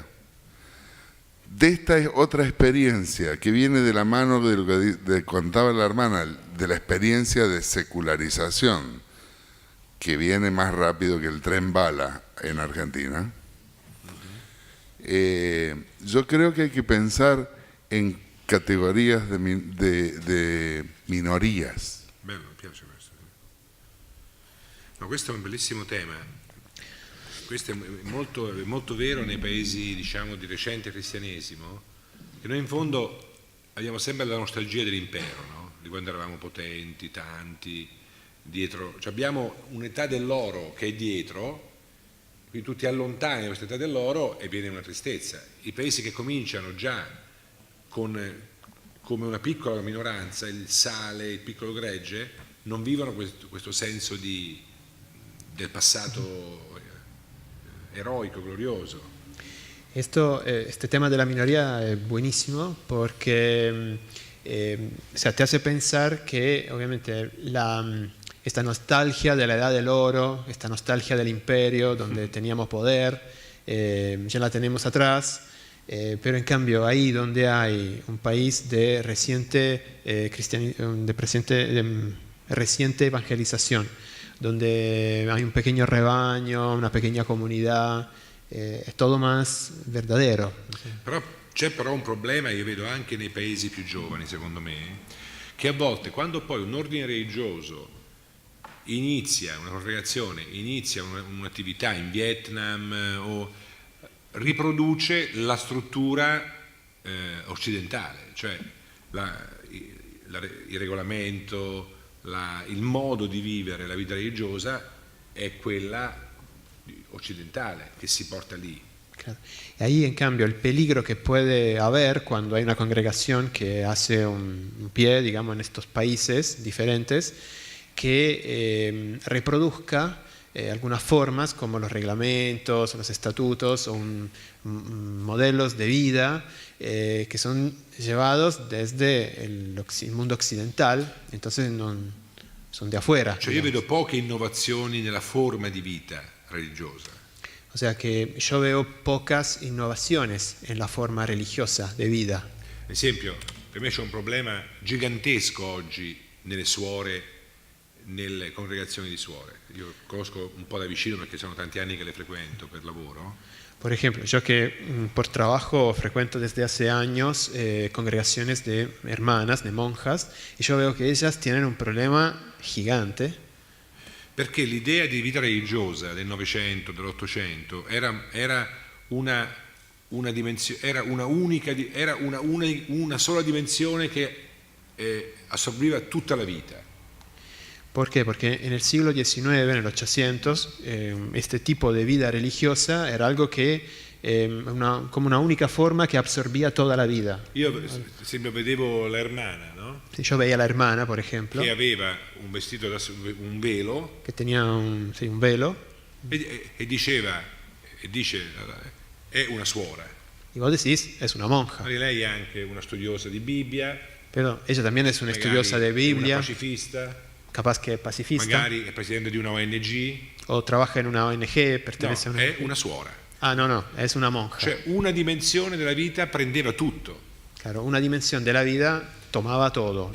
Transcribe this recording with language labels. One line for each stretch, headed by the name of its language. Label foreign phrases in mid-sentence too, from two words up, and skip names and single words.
Spanish: De esta es otra experiencia que viene de la mano de lo que contaba la hermana, de la experiencia de secularización, que viene más rápido que el tren bala en Argentina. Yo creo que hay que pensar en categorías de minorías.
Italian: Bello, mi piace questo. No, questo è un bellissimo tema. Questo è molto vero nei paesi, diciamo, di recente cristianesimo, che noi in fondo abbiamo sempre la nostalgia dell'impero, no? Di quando eravamo potenti, tanti, dietro. Cioè abbiamo un'età dell'oro che è dietro, quindi tu ti allontani da questa età dell'oro e viene una tristezza. I paesi che cominciano già come una piccola minoranza, il sale, il piccolo gregge, non vivono questo senso del passato eroico, glorioso.
Spanish: Este tema de la minoría es buenísimo porque o sea, te hace pensar que obviamente esta nostalgia de la edad del oro, esta nostalgia del imperio donde teníamos poder, ya la tenemos atrás. Pero en cambio ahí donde hay un país de reciente reciente evangelización, donde hay un pequeño rebaño, una pequeña comunidad, è todo más verdadero.
Italian: C'è però un problema, io vedo anche nei paesi più giovani, secondo me, che a volte quando poi un ordine religioso inizia, una congregazione inizia un'attività in Vietnam o riproduce la struttura occidentale, cioè il regolamento, il modo di vivere la vita religiosa è quella occidentale che si porta lì.
Spanish: Claro. Y ahí en cambio el peligro que puede haber cuando hay una congregación que hace un pie, digamos, en estos países diferentes, que reproduzca algunas formas como los reglamentos, los estatutos o modelos de vida que son llevados desde el mundo occidental, entonces son de afuera.
Italian: Cioè io vedo poche innovazioni nella forma di vita religiosa.
Spanish: O sea que yo veo pocas innovaciones en la forma religiosa de vida.
Italian: Ad esempio, per me c'è un problema gigantesco oggi nelle suore, nelle congregazioni di suore. Io conosco un po' da vicino perché sono tanti anni che le frequento per lavoro.
Spanish: Por ejemplo, yo que por trabajo frecuento desde hace años congregaciones de hermanas, de monjas, y yo veo que ellas tienen un problema gigante.
Italian: Perché l'idea di vita religiosa del Novecento, dell'Ottocento era una dimensione, era una sola dimensione che assorbiva tutta la vita.
Spanish: ¿Por qué? Porque en el siglo XIX, en el 800, este tipo de vida religiosa era algo que, como una única forma que absorbía toda la vida.
Italian: Io sempre vedevo la hermana, no?
Spanish: Yo veía a la hermana, por ejemplo,
Italian: Che aveva un vestito, un velo,
Spanish: que tenía un velo,
Italian: e dice, è una suora.
Spanish: y vos decís, es una monja.
Italian: Magari lei è anche una studiosa di Bibbia,
Spanish: Pero ella también es una
Italian: magari
Spanish: estudiosa de
Italian: è una
Spanish: Biblia,
Italian: pacifista,
Spanish: capaz que es pacifista,
Italian: magari è presidente di una ONG,
Spanish: o trabaja en una ONG, pertenece no, a una...
Italian: è una suora.
Spanish: Ah, no, es una monja.
Italian: Cioè una dimensione della vita prendeva tutto.
Spanish: Claro, una dimensión de la vida tomaba todo,